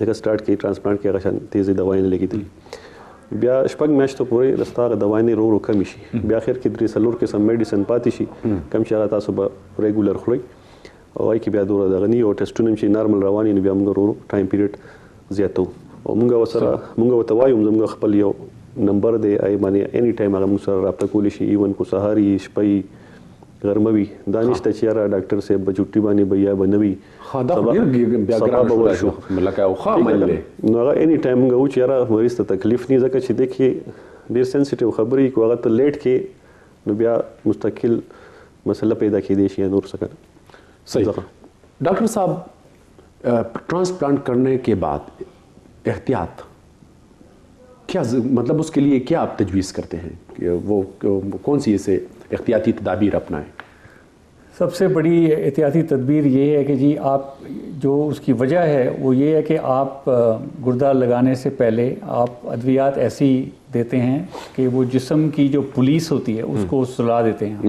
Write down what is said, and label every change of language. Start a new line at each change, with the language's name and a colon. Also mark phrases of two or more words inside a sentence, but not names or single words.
Pashto: لکه سټارټ کې ټرانسپلانټ کې هغه شان تیزې دوایي نه لګېدلې بیا شپږ میاشتو پورې د ستا هغه دوایي ورو ورو کمې شي بیا اخر کې 3-4 قسم میډیسن پاتې شي کوم چې هغه تاسو به ریګولر خورئ او هغې کې بیا دوره دغه نی او ټسټونه چې نارمل روان وي نو بیا موږ ورو ورو
English: time period
Pashto: زیاتو او موږ ورسره موږ ورته وایو زموږ خپل یو نمبر دی هغې باندې
English: any time
Pashto: هغه موږ سره رابطه کولی شي ایون کو سهار وي شپه وي غرمه وي دا نشته چې یاره ډاکټر صاحب به چوټي باندې به یا به نه وي نو هغه
English: any time
Pashto: موږ وو چې یاره مریض ته تکلیف نه ځکه چې دی کې ډېر سینسیټیو خبرې کو هغه ته لیټ کې نو بیا مستقل مسله پیدا کېدی شي یا نور څه کړه
Urdu: صحیح ڈاکٹر صاحب ٹرانسپلانٹ کرنے کے بعد احتیاط کیا مطلب اس کے لیے کیا آپ تجویز کرتے ہیں کہ وہ کون سی اسے احتیاطی تدابیر اپنائیں؟ سب سے بڑی احتیاطی تدبیر یہ ہے کہ جی آپ جو اس کی وجہ ہے وہ یہ ہے کہ آپ گردہ لگانے سے پہلے آپ ادویات ایسی دیتے ہیں کہ وہ جسم کی جو پولیس ہوتی ہے اس کو سلا دیتے ہیں